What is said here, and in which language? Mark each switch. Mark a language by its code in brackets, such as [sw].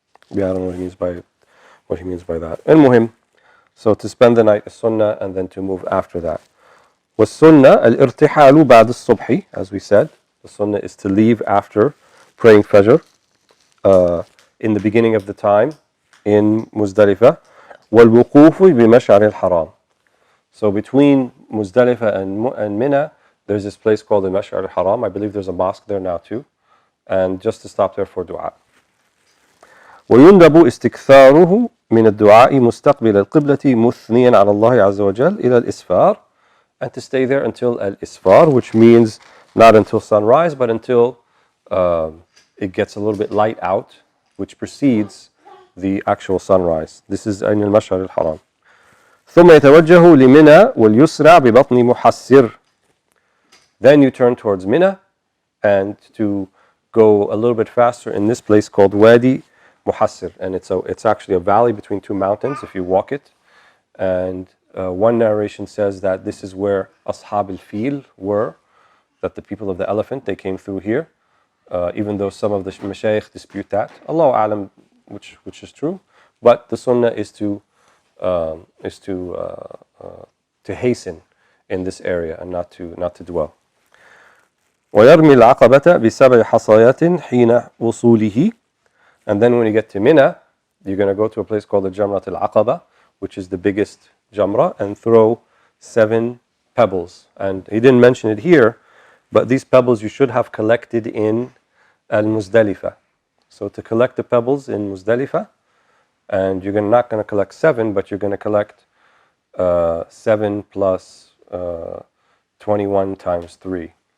[en] Yeah, I don't know what he means by that. And muhim, so to spend the night is sunnah, and then to move after that. [ar] والسنة الارتحال بعد الصبح, [en] as we said. The sunnah is to leave after praying Fajr in the beginning of the time in Muzdalifah. [ar] والوقوف بمشعر الحرام. [en] So between Muzdalifah and Mina, there's this place called the Mash'ar al-Haram. I believe there's a mosque there now too. And just to stop there for dua. [ar] ويندب استكثاره من الدعاء مستقبل القبلة مثنيا على الله عز وجل إلى الإسفار [en] and to stay there until al-isfar, which means not until sunrise, but until it gets a little bit light out, which precedes the actual sunrise. This is [ar] أين المشعر الحرام. ثم يتوجه لمنى واليسرع ببطن محسر. [en] Then you turn towards Mina, and to go a little bit faster in this place called Wadi Muhassir, and it's actually a valley between two mountains if you walk it. And one narration says that this is where Ashab al-Fil were, that the people of the elephant, they came through here, even though some of the mashayikh dispute that. Allahu A'lam, which is true, but the sunnah is to hasten in this area and not to dwell. [ar] ويرمي العقبة بسبع حصيات حين وصوله. [en] And then when you get to Mina, you're going to go to a place called the Jamrat al-Aqaba, which is the biggest Jamra, and throw 7 pebbles. And he didn't mention it here, but these pebbles you should have collected in Al-Muzdalifah. So to collect the pebbles in Muzdalifah, and you're not going to collect 7, but you're going to collect 7 plus 21 times 3.